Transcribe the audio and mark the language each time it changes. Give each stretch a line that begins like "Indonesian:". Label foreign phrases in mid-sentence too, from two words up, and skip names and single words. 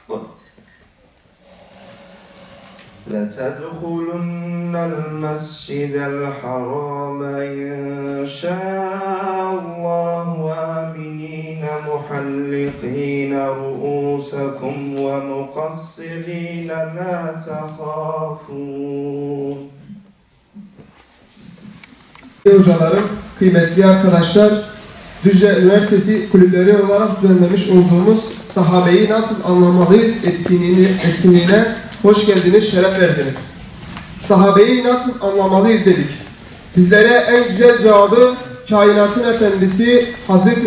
Arabic: لتدخلن المسجد الحرام إن شاء الله آمنين محلقين رؤوسكم ومقصرين لا تخافون.
Turkish: Hocalarım, kıymetli arkadaşlar, Düzce Üniversitesi kulüpleri olarak düzenlemiş olduğumuz sahabeyi nasıl anlamalıyız etkinliğine hoş geldiniz, şeref verdiniz. Sahabeyi nasıl anlamalıyız dedik. Bizlere en güzel cevabı kainatın efendisi Hz.